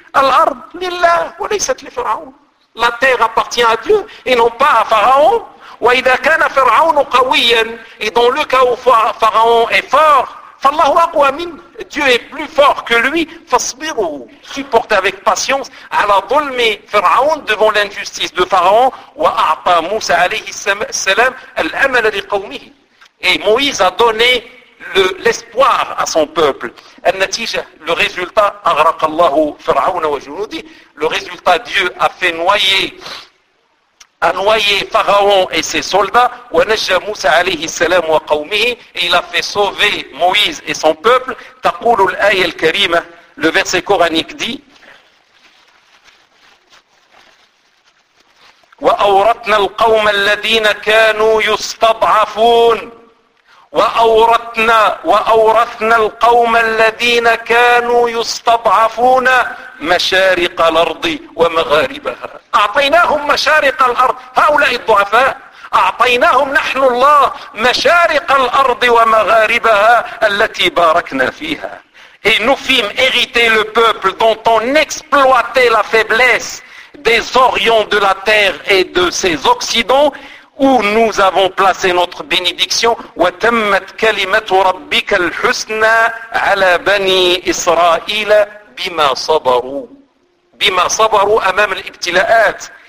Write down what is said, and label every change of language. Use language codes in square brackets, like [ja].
[ar] Al-ard lillah wa laysat li Pharaon. [fr] La terre appartient à Dieu et non pas à Pharaon. [ar] وَإِذَا كَانَ فِرْعَوْنُ قَوِيًّا. [fr] Et dans le cas où Pharaon est fort, [ar] فالله أقوى منه. [fr] Dieu est plus fort que lui. [ar] فاصبروا. [fr] Supporte avec patience [ar] على ظلم فرعون [fr] devant l'injustice de Pharaon. [ar] وأعطى موسى عليه السلام الأمل لقومه. [fr] Et Moïse a donné l'espoir à son peuple. [ar] النتيجة, [fr] le résultat, [ar] أغرق الله فرعون وجنوده. [fr] Le résultat, Dieu a fait noyer, a noyé Pharaon et ses soldats, [ar] ونجى موسى عليه السلام وقومه, [fr] et il a fait sauver Moïse et son peuple. [ar] تقول الآية الكريمة, [fr] le verset coranique dit, [ar] وأورثنا القوم الذين كانوا يستضعفون وأورثنا القوم الذين كانوا يستضعفون مشارق الأرض ومغاربها. أعطيناهم مشارق الأرض, هؤلاء الضعفاء, أعطيناهم نحن الله مشارق الأرض ومغاربها التي باركنا فيها. [fr] Et nous fîmes hériter le peuple dont on exploitait la faiblesse des orients de la terre et de ses occidents, où nous avons placé notre bénédiction. [ar] وَتَمَّتْ كَلِمَةُ رَبِّكَ الْحُسْنَى عَلَى بَنِي إِسْرَائِيلَ بِمَا صَبَرُوا بِمَا صَبَرُوا أَمَامَ الْإِبْتِلَاءَاتِ.